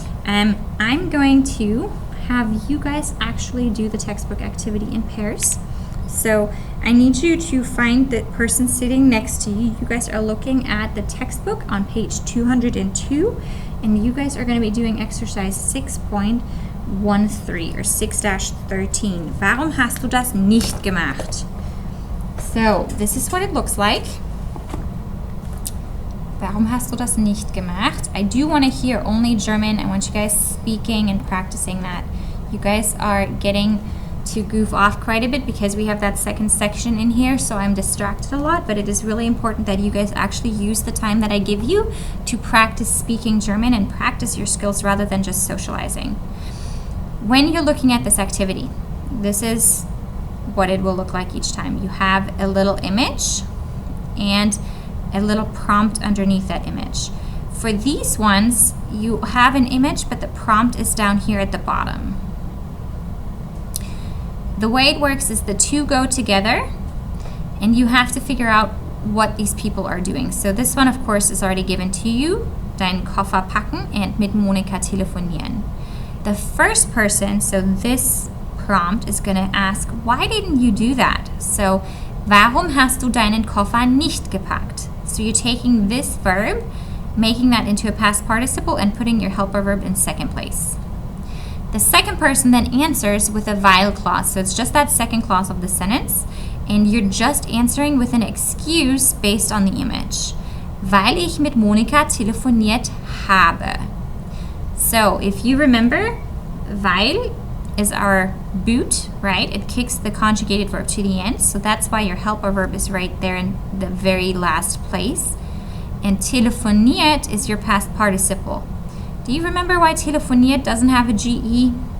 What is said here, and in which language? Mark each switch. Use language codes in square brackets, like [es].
[en] I'm going to have you guys actually do the textbook activity in pairs. So I need you to find the person sitting next to you. You guys are looking at the textbook on page 202, and you guys are going to be doing exercise 6.13 or 6-13. [de] Warum hast du das nicht gemacht? [en] So this is what it looks like. [de] Warum hast du das nicht gemacht? [en] I do want to hear only German. I want you guys speaking and practicing that. You guys are getting to goof off quite a bit because we have that second section in here, so I'm distracted a lot, but it is really important that you guys actually use the time that I give you to practice speaking German and practice your skills rather than just socializing. When you're looking at this activity, this is what it will look like each time. You have a little image and a little prompt underneath that image. For these ones, you have an image, but the prompt is down here at the bottom. The way it works is the two go together, and you have to figure out what these people are doing. So this one, of course, is already given to you. [de] Deinen Koffer packen and mit Monika telefonieren. [en] The first person, so this prompt is going to ask, why didn't you do that? [de] So, warum hast du deinen Koffer nicht gepackt? [en] So you're taking this verb, making that into a past participle, and putting your helper verb in second place. The second person then answers with a weil clause. So it's just that second clause of the sentence. And you're just answering with an excuse based on the image. [de] Weil ich mit Monika telefoniert habe. [en] So if you remember, weil is our boot, right? It kicks the conjugated verb to the end. So that's why your helper verb is right there in the very last place. And telefoniert is your past participle. Do you remember why telefoniert doesn't have a GE?